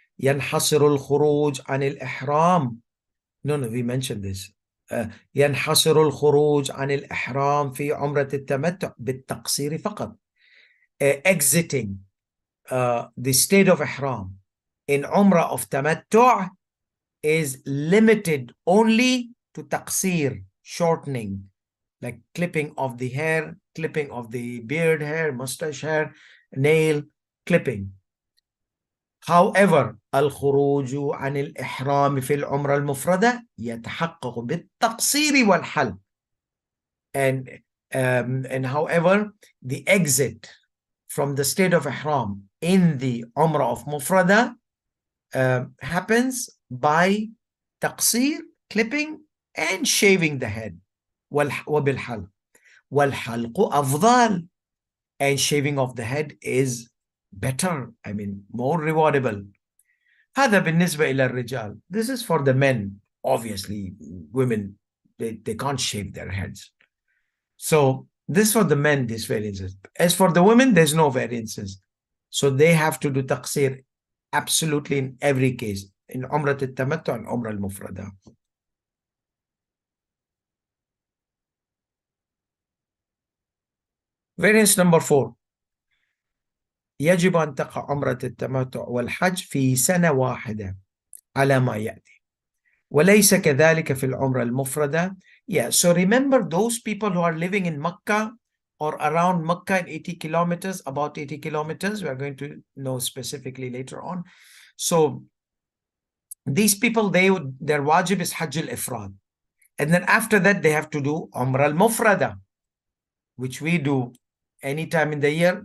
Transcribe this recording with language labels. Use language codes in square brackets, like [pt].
[ar] ينحصر الخروج عن الإحرام. [en] No, we mentioned this. [ar] ينحصر الخروج عن الإحرام في عمرة التمتع بالتقصير فقط. [en] Exiting the state of Ihram in Umrah of Tamattu' is limited only to taqsir, shortening, like clipping of the hair, clipping of the beard hair, mustache hair, nail clipping. However, [ar] الخروج عن الإحرام في العمرة المفردة يتحقق بالتقصير والحلق. [en] And however, the exit from the state of Ihram in the Umrah of Mufrada happens by taqsir, clipping, and shaving the head. [ar] وبالحلق. والحلق أفضل. [en] And shaving of the head is better, I mean, more rewardable. [ar] هذا بالنسبة إلى الرجال. [en] This is for the men. Obviously, women, they can't shave their heads. So this is for the men, these variances. As for the women, there's no variances. So they have to do taqsir absolutely in every case, in Umrah al-Tamattu and Umrah al-Mufrada. Variance number 4. [ar] يجب أن تقع عمرة التمتع والحج في سنة واحدة على ما يأتي وليس كذلك في العمرة المفردة. [en] Yeah, so remember those people who are living in Makkah or around Makkah in 80 kilometers, about 80 kilometers, we are going to know specifically later on. So these people, their wajib is Hajj al-Ifrad. And then after that, they have to do Umrah al-Mufrada, which we do anytime in the year.